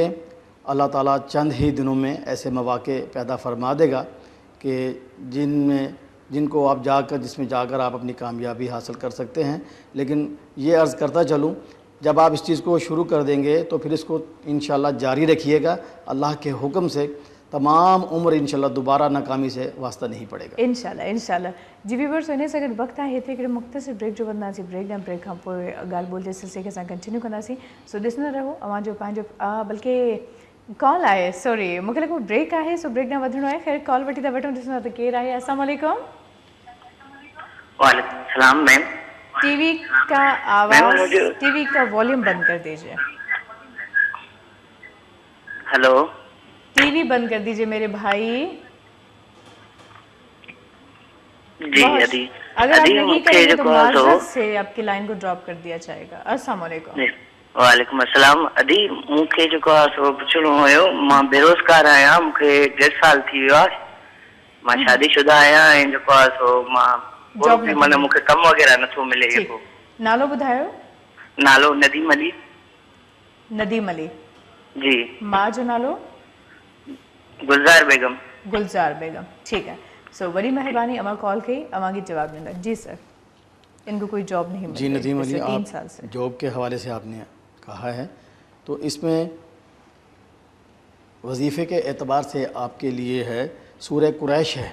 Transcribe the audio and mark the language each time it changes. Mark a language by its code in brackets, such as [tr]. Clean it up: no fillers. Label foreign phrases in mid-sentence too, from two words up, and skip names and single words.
[ur] اللہ تعالیٰ چند ہی دنوں میں ایسے موقعے پیدا فرما دے گا کہ جن کو آپ جس میں جا کر آپ اپنی کامیابی حاصل کر سکتے ہیں. لیکن یہ عرض کرتا چلوں، جب آپ اس چیز کو شروع کر دیں گے تو پھر اس کو ان شاء اللہ جاری رکھیے گا. اللہ کے حکم سے تمام عمر ان شاء اللہ دوبارہ ناکامی سے واسطہ نہیں پڑے گا. ان شاء اللہ جی. व्यूअर्स, [sd] इन सां गॾु वक़्तु आहे हिते हिकिड़े मुख़्तसिर ब्रेक जो वधंदासीं। ब्रेक खां पोइ ॻाल्हि ॿोल जे सिलसिले खे असां कंटिन्यू कंदासीं। सो ॾिसंदा रहो अव्हांजो पंहिंजो बल्कि कॉल आहे, सॉरी मूंखे लॻो ब्रेक आहे, सो ब्रेक न वधिणो आहे। ख़ैर कॉल वठी था वठूं, ॾिसंदा त केरु आहे। [ar] السلام علیکم. وعلیکم سلام मैम। [ur] ٹی وی کا آواز، ٹی وی کا والیوم بند کر دیجیے. हेलो, ٹی وی بند کر دیجیے میرے بھائی. [sd] जी अदी [ur] اگر آپ [sd] अदी [ur] नहीं [sd] मूंखे [ur] کریں گے تو [sd] जेको आहे सो [ur] معذرت سے آپ کی لائن کو ڈراپ کر دیا جائے گا. [ar] السلام علیکم. وعلیکم السلام. [sd] अदी मूंखे जेको आहे सो पुछणो हुयो, मां बेरोज़गार आहियां, मूंखे 1.5 साल थी वियो आहे, मां शादीशुदा आहियां ऐं जेको आहे सो मां जॉब कोई माना मूंखे कमु वग़ैरह नथो मिले। जेको नालो ॿुधायो। नालो नदीम अली। नदीम अली जी। मां जो नालो गुलजार बेगम। गुलजार बेगम, ठीक है। सो बड़ी मेहरबानी, अमा कॉल कई, अमा की जवाब ॾिना। [ur] جی سر، ان کو کوئی جاب نہیں ملی. جی ندیم علی, 3 سال سے جاب کے حوالے سے آپ نے کہا ہے، تو اس میں وظیفے کے اعتبار سے آپ کے لیے ہے سورہ قریش ہے.